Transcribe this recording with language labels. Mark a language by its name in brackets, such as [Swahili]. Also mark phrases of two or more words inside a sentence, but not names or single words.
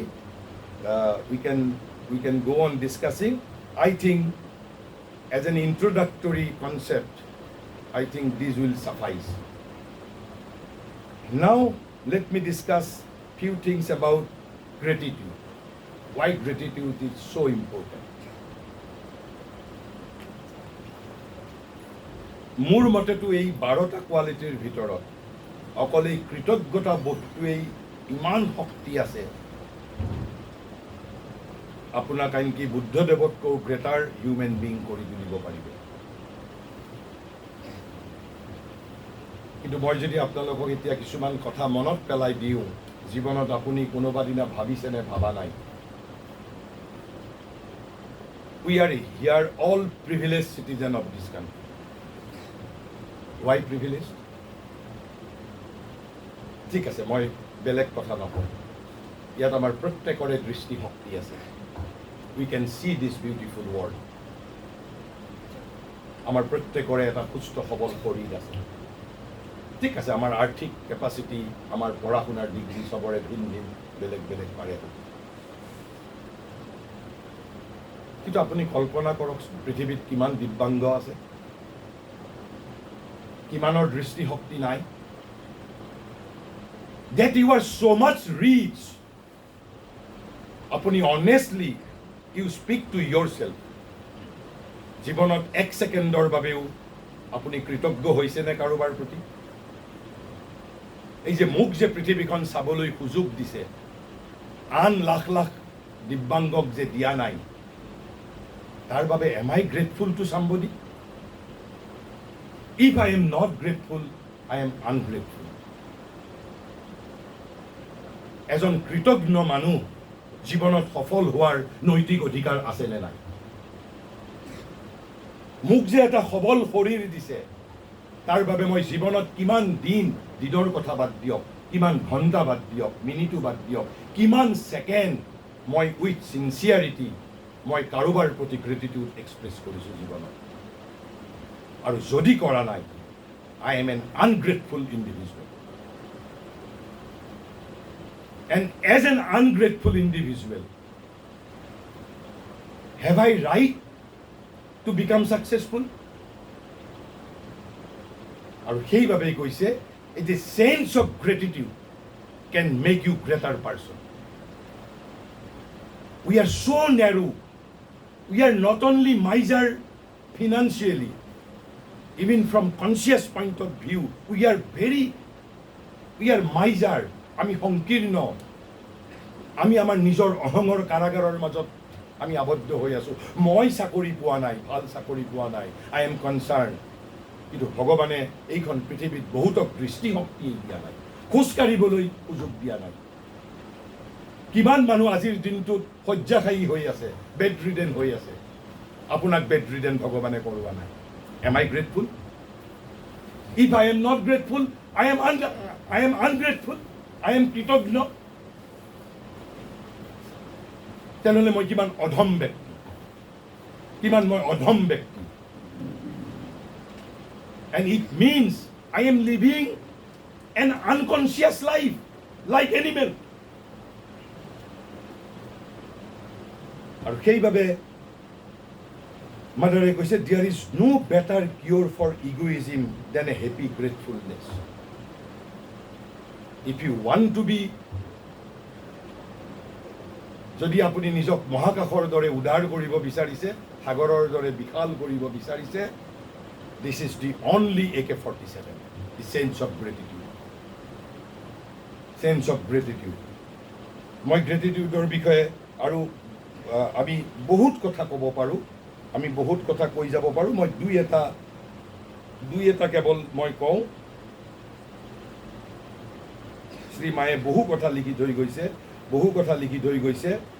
[English] We can go on discussing. I think as an introductory concept, I think this will suffice. Now let me discuss few things about gratitude. Why gratitude is so important. [Assamese] মোৰ মতেতো এই 12টা কোৱালিটিৰ ভিতৰত অকল এই কৃতজ্ঞতা বোধটোৱেই ইমান শক্তি আছে আপোনাক আনকি বুদ্ধদেৱতকৈ [English] greater human being [Assamese] কৰি তুলিব পাৰিব। কিন্তু মই যদি আপোনালোকক এতিয়া কিছুমান কথা মনত পেলাই দিওঁ জীৱনত আপুনি কোনোবা দিনা ভাবিছেনে ভাবা নাই। [English] We are here all privileged citizen of this country. Why privileged? [Assamese] ঠিক আছে মই বেলেগ কথা নকওঁ। ইয়াত আমাৰ প্ৰত্যেকৰে দৃষ্টিশক্তি আছে। [English] We can see this beautiful world. [Assamese] আমাৰ প্ৰত্যেকৰে এটা সুস্থ সবল শৰীৰ আছে। ঠিক আছে আমাৰ আৰ্থিক কেপাচিটি আমাৰ পঢ়া শুনাৰ ডিগ্ৰী সবৰে ভিন ভিন বেলেগ বেলেগ পাৰে। কিন্তু আপুনি কল্পনা কৰক পৃথিৱীত কিমান দিব্যাংগ আছে, কিমানৰ দৃষ্টিশক্তি নাই। [English] That you are so much rich. আপুনি honestly you speak to yourself. [Assamese] জীৱনত এক ছেকেণ্ডৰ বাবেও আপুনি কৃতজ্ঞ হৈছেনে কাৰোবাৰ প্ৰতি? এই যে মোক যে পৃথিৱীখন চাবলৈ সুযোগ দিছে, আন লাখ লাখ দিব্যাংগক যে দিয়া নাই, তাৰ বাবে [English] am I grateful to somebody? If I am not grateful, I am ungrateful. [Assamese] এজন কৃতজ্ঞ মানুহ জীৱনত সফল হোৱাৰ নৈতিক অধিকাৰ আছে নে নাই? মোক যে এটা সবল শৰীৰ দিছে, তাৰ বাবে মই জীৱনত কিমান দিনৰ কথা বাদ দিয়ক, কিমান ঘণ্টা বাদ দিয়ক, মিনিটো বাদ দিয়ক, কিমান ছেকেণ্ড মই [English] with sincerity [Assamese] মই কাৰোবাৰ প্ৰতি [English] gratitude express [Assamese] কৰিছোঁ জীৱনত। আৰু যদি কৰা নাই, [English] I am an ungrateful individual. And as an ungrateful individual, have I right to become successful? [Assamese] আৰু সেইবাবেই কৈছে, [English] the sense of gratitude can make you greater person. We are so narrow. We are not only miser financially, even from conscious point of view, we are miser. [Assamese] আমি সংকীৰ্ণ, আমি আমাৰ নিজৰ অহংৰ কাৰাগাৰৰ মাজত আমি আবদ্ধ হৈ আছো। মই চাকৰি পোৱা নাই, ভাল চাকৰি পোৱা নাই, [English] I am concerned. [Assamese] কিন্তু ভগৱানে এইখন পৃথিৱীত বহুতক দৃষ্টিশক্তি দিয়া নাই, খোজকাঢ়িবলৈ সুযোগ দিয়া নাই। কিমান মানুহ আজিৰ দিনটোত শয্যাশায়ী হৈ আছে, [English] bed ridden [Assamese] হৈ আছে। আপোনাক [English] bed ridden [Assamese] ভগৱানে কৰোৱা নাই। [English] Am I grateful? If I am not grateful, I am ungrateful. I am [Assamese] কৃতজ্ঞ। তেনেহ'লে মই কিমান অধম ব্যক্তি। কিমান মই অধম ব্যক্তি। [English] And it means I am living an unconscious life like animal. [Assamese] আৰু সেইবাবে মাদাৰে কৈছে [English] there is no better cure for egoism than a happy gratefulness. If you want to be, [Assamese] যদি আপুনি নিজক মহাকাশৰ দৰে উদাৰ কৰিব বিচাৰিছে, সাগৰৰ দৰে বিশাল কৰিব বিচাৰিছে, [English] this is the only AK-47, the sense of gratitude. Sense of gratitude. [Assamese] মই গ্ৰেটিটিউডৰ বিষয়ে আৰু আমি বহুত কথা ক'ব পাৰোঁ, আমি বহুত কথা কৈ যাব পাৰোঁ। মই দুই এটা কেৱল মই কওঁ। শ্ৰীমায়ে বহু কথা লিখি থৈ গৈছে, বহু কথা লিখি থৈ গৈছে।